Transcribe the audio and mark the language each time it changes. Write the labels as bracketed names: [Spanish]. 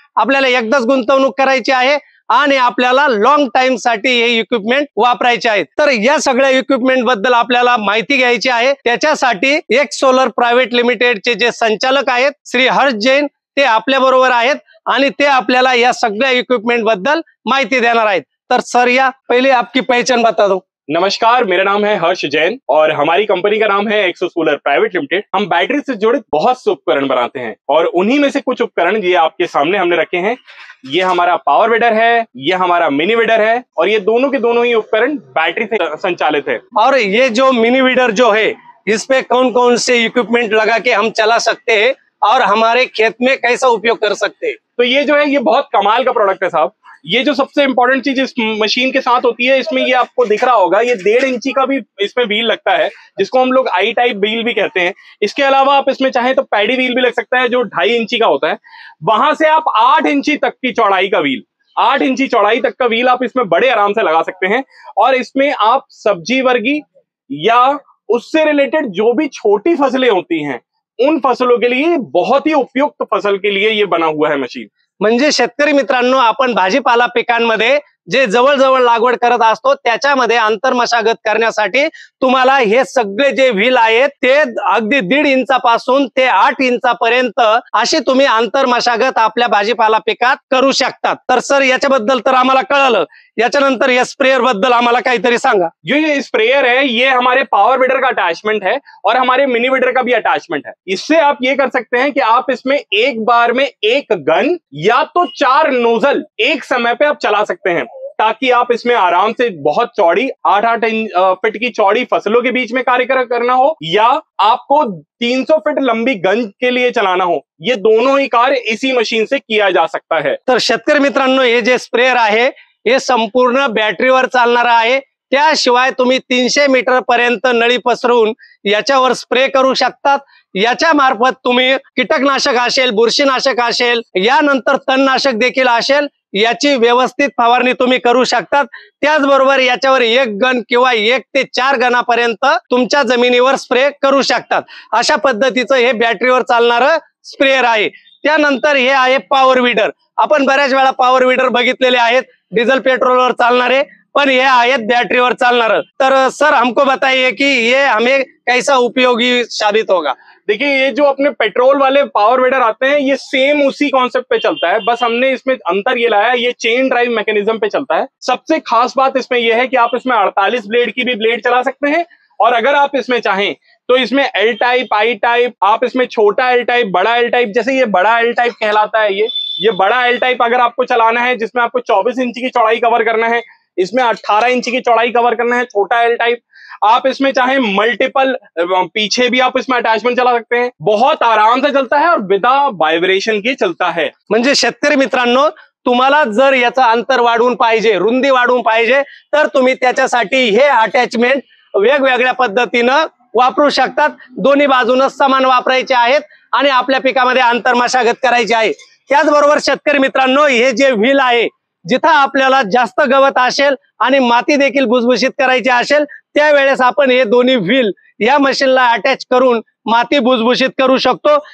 [Marathi] आपल्याला एकदाच गुंतवणूक करायची आहे आणि आपल्याला लॉंग टाइम साठी हे इक्विपमेंट वापरायचे आहेत। तर या सगळ्या इक्विपमेंट बद्दल आपल्याला माहिती घ्यायची आहे। त्याच्यासाठी एक सोलर प्रायव्हेट लिमिटेडचे जे संचालक आहेत श्री हर्ष जैन ते आपल्या बरोबर आहेत आणि ते आपल्याला या सगळ्या इक्विपमेंट बद्दल माहिती देणार आहेत। तर सर, या [Hindi] पहले आपकी पहचान बता दो। नमस्कार, मेरा नाम है हर्ष जैन और हमारी कंपनी का नाम है एक्सो सोलर प्राइवेट लिमिटेड। हम बैटरी से जुड़े बहुत से उपकरण बनाते हैं और उन्हीं में से कुछ उपकरण ये आपके सामने हमने रखे हैं। ये हमारा पावर विडर है, ये हमारा मिनी विडर है और ये दोनों के दोनों ही उपकरण बैटरी से संचालित है। और ये जो मिनी विडर जो है, इस पे कौन कौन से इक्विपमेंट लगा के हम चला सकते हैं और हमारे खेत में कैसा उपयोग कर सकते हैं? तो ये जो है ये बहुत कमाल का प्रोडक्ट है साहब। ये जो सबसे इंपॉर्टेंट चीज इस मशीन के साथ होती है, इसमें ये आपको दिख रहा होगा, ये 1.5 इंची का भी इसमें व्हील लगता है, जिसको हम लोग आई टाइप व्हील भी कहते हैं। इसके अलावा आप इसमें चाहें तो पैडी व्हील भी लग सकता है जो 2.5 इंची का होता है। वहां से आप 8 इंची तक की चौड़ाई का व्हील, 8 इंची चौड़ाई तक का व्हील आप इसमें बड़े आराम से लगा सकते हैं। और इसमें आप सब्जी वर्गी या उससे रिलेटेड जो भी छोटी फसलें होती हैं उन फसलों के लिए बहुत ही उपयुक्त फसल के लिए ये बना हुआ है मशीन। [Marathi] म्हणजे शेतकरी मित्रांनो, आपण भाजीपाला पिकांमध्ये जे जवळ लागवड करत असतो त्याच्यामध्ये अंतर मशागत करण्यासाठी तुम्हाला हे सगळे जे व्हील आहेत ते अगदी 1.5 इंचापासून ते 8 इंचापर्यंत अशी तुम्ही अंतर मशागत आपल्या भाजीपाला पिकात करू शकतात। तर सर, याच्याबद्दल तर आम्हाला कळलं, याच्यानंतर या स्प्रेयर बद्दल आम्हाला काहीतरी सांगा। [Hindi] ये स्प्रेयर है, ये हमारे पावर विडर का अटैचमेंट है और हमारे मिनी विडर का भी अटैचमेंट है। इससे आप ये कर सकते हैं कि आप इसमें एक बार में 1 गन या तो 4 नोजल एक समय पे आप चला सकते हैं, ताकि आप इसमें आराम से बहुत चौड़ी 8-8 फीट की चौड़ी फसलों के बीच में कार्य करना हो या आपको 300 फीट लंबी गन के लिए चलाना हो, ये दोनों ही कार्य इसी मशीन से किया जा सकता है। [Marathi] तर शेतकरी मित्रांनो, हे जे स्प्रेयर आहे हे संपूर्ण बॅटरीवर चालणार आहे। त्याशिवाय तुम्ही 300 मीटर पर्यंत नळी पसरवून याच्यावर स्प्रे करू शकतात। याच्या मार्फत तुम्ही कीटकनाशक असेल, बुरशीनाशक असेल, यानंतर तणनाशक देखील असेल, याची व्यवस्थित फवारणी तुम्ही करू शकतात। त्याचबरोबर याच्यावर 1 गन किंवा 1 ते 4 गणापर्यंत तुमच्या जमिनीवर स्प्रे करू शकतात। अशा पद्धतीचं हे बॅटरीवर चालणारं स्प्रेयर आहे। त्यानंतर हे आहे पॉवर विडर। आपण बऱ्याच वेळा पॉवर विडर बघितलेले आहेत डिझेल पेट्रोलवर चालणारे, पण ये आहेत बैटरीवर चालणार। [Hindi] तर सर, हमको बताइए कि ये हमें कैसा उपयोगी साबित होगा। देखिए, ये जो अपने पेट्रोल वाले पावर विडर आते हैं ये सेम उसी कॉन्सेप्ट पे चलता है, बस हमने इसमें अंतर ये लाया, ये चेन ड्राइव मैकेनिज्म पे चलता है। सबसे खास बात इसमें यह है कि आप इसमें 48 ब्लेड की भी ब्लेड चला सकते हैं और अगर आप इसमें चाहें तो इसमें एल टाइप, आई टाइप, आप इसमें छोटा एल टाइप, बड़ा एल टाइप, जैसे ये बड़ा एल टाइप कहलाता है, ये बड़ा एल टाइप अगर आपको चलाना है जिसमें आपको 24 इंच की चौड़ाई कवर करना है, इसमें 18 इंच की चौड़ाई कवर करना है, छोटा एल टाइप। आप इसमें चाहे मल्टीपल पीछे भी आप इसमें अटैचमेंट चला सकते हैं, बहुत आराम से चलता है और बिना वाइब्रेशन के चलता है। [Marathi] म्हणजे शेतकरी मित्रांनो, तुम्हाला जर याचा अंतर वाढवून पाहिजे, रुंदी वाढवून पाहिजे, तर तुम्ही त्याच्यासाठी हे अटॅचमेंट वेगवेगळ्या पद्धतीनं वापरू शकतात। दोन्ही बाजूने समान वापरायचे आहेत आणि आपल्या पिकामध्ये अंतर मशागत करायची आहे। त्याचबरोबर शेतकरी मित्रांनो, हे जे व्हील आहे, जिथं आपल्याला जास्त गवत असेल आणि माती देखील भुसभुशीत करायची असेल त्यावेळेस आपण हे दोन्ही व्हील या मशीनला अटॅच करून माती भुसभुशीत करू शकतो।